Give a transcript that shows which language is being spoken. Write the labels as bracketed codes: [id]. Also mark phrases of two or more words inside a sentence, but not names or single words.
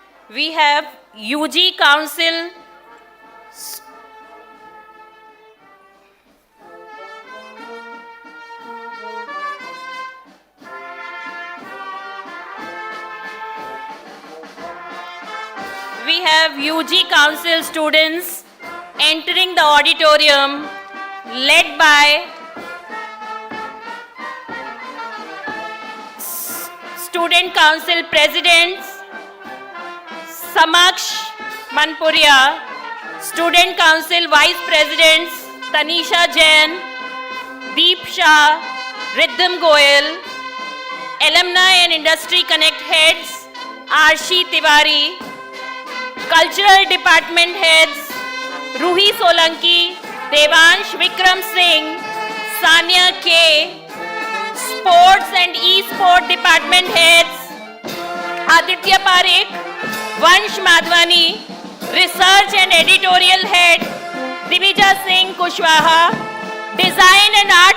[en] We have UG Council. We have UG Council students entering the auditorium led by Student Council Presidents Samaksh Manpuria, Student Council Vice Presidents Tanisha Jain, Deep Shah, Riddham Goyal, Alumni and Industry Connect Heads Arshi Tiwari, Cultural Department Heads Ruhi Solanki, Devansh Vikram Singh, Sania K, Sports and E-Sport Department Heads Aditya Parekh, Vansh Madhwani, Research and Editorial Head Divija Singh Kushwaha, Design and Art